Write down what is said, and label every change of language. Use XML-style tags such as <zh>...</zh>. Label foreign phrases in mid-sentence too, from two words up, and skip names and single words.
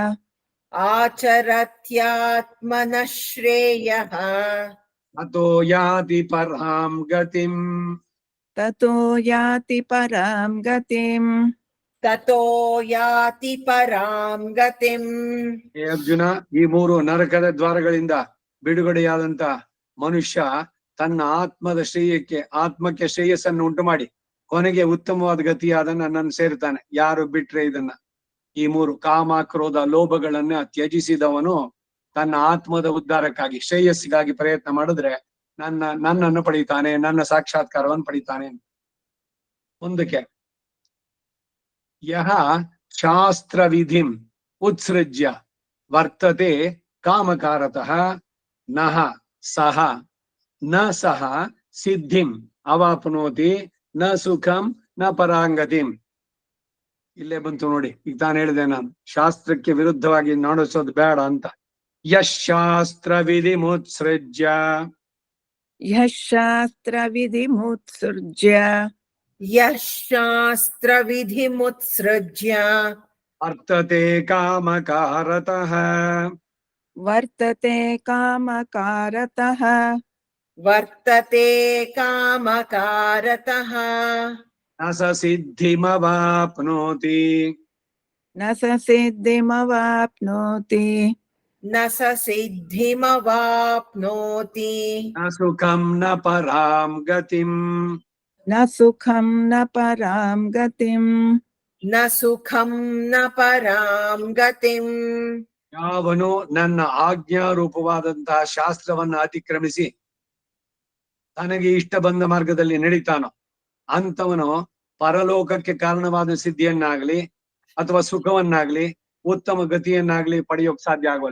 <sa>ಆಚರತ್ಯಾತ್ಮನಃ ಶ್ರೇಯಃ ಅತೋ ಯಾತಿ ಪರಾಂ ಗತಿಂ. ತತೋ ಯಾತಿ ಪರಾಂ ಗತಿಂ. ತತೋ ಯಾತಿ ಪರಾಂ ಗತಿಂ.</sa> <kn>ಹೇ ಅರ್ಜುನ, ಈ ಮೂರು ನರಕದ ದ್ವಾರಗಳಿಂದ ಬಿಡುಗಡೆಯಾದಂತ ಮನುಷ್ಯ ತನ್ನ ಆತ್ಮಕ್ಕೆ ಶ್ರೇಯಸ್ಸನ್ನು ಉಂಟು ಮಾಡಿ ಕೊನೆಗೆ ಉತ್ತಮವಾದ ಗತಿಯಾದ ನನ್ನನ್ನು ಸೇರ್ತಾನೆ. ಯಾರು ಬಿಟ್ರೆ ಇದನ್ನ, ಈ ಮೂರು ಕಾಮ, ಕ್ರೋಧ, ಲೋಭಗಳನ್ನ ತ್ಯಜಿಸಿದವನು ತನ್ನ ಆತ್ಮದ ಉದ್ಧಾರಕ್ಕಾಗಿ ಶ್ರೇಯಸ್ಸಿಗಾಗಿ ಪ್ರಯತ್ನ ಮಾಡಿದ್ರೆ ನನ್ನನ್ನು ಪಡಿತಾನೆ, ನನ್ನ ಸಾಕ್ಷಾತ್ಕಾರವನ್ನು ಪಡಿತಾನೆ.</kn> <sa>ಮುಂದಕ್ಕೆ ಯಹ ಶಾಸ್ತ್ರ ವಿಧಿಂ ಉತ್ಸೃಜ್ಯ ವರ್ತತೆ ಕಾಮಕಾರತಃ ನಹ ಸಹ ನ ಸಹ ಸಿದ್ಧಿಂ ಅವಾಪ್ನೋತಿ ನ ಸುಖಂ ನ ಪರಾಂಗತಿಂ.</sa> <kn>ಇಲ್ಲೇ ಬಂತು ನೋಡಿ. ಈಗ ತಾನು ಹೇಳಿದೆ ನಾನು, ಶಾಸ್ತ್ರಕ್ಕೆ ವಿರುದ್ಧವಾಗಿ ನಡೆಸೋದು ಬೇಡ ಅಂತ.</kn> <sa>ಯಶಾಸ್ತ್ರ ವಿಧಿ ಮುತ್ಸೃಜ್ಯ ಯಶಾಸ್ತ್ರ ವಿಧಿಮುತ್ಸೃಜ್ಯ ಯಶಾಸ್ತ್ರ ವಿಧಿಮುತ್ಸೃಜ್ಯ ವರ್ತತೆ ಕಾಮಕಾರತಃ ವರ್ತತೆ ಕಾಮಕಾರತಃ ವರ್ತತೆ ಕಾಮಕಾರತಃ ನ ಸ ಸಿದ್ಧಿಮವಾಪ್ನೋತಿ ನ ಸ ಸಿದ್ಧಿಮವಾಪ್ನೋತಿ ನ ಸ ಸಿದ್ಧಿಮವಾಪ್ನೋತಿ ನ ಸುಖಂ ನ ಪರಾಂ ಗತಿಂ. ನ ಸುಖಂ ನ ಪರಾಂ ಗತಿಂ. ನ ಸುಖಂ ನ ಪರಾಂ ಗತಿಂ.</sa> <kn>ಯಾವನು ನನ್ನ ಆಜ್ಞಾರೂಪವಾದಂತಹ ಶಾಸ್ತ್ರವನ್ನ ಅತಿಕ್ರಮಿಸಿ ತನಗೆ ಇಷ್ಟ ಬಂದ ಮಾರ್ಗದಲ್ಲಿ ನಡೀತಾನೋ ಅಂತವನು ಪರಲೋಕಕ್ಕೆ ಕಾರಣವಾದ ಸಿದ್ಧಿಯನ್ನಾಗ್ಲಿ ಅಥವಾ ಸುಖವನ್ನಾಗ್ಲಿ ಉತ್ತಮ ಗತಿಯನ್ನಾಗ್ಲಿ ಪಡೆಯೋಕ್ ಸಾಧ್ಯ ಆಗೋಲ್ಲ.</kn>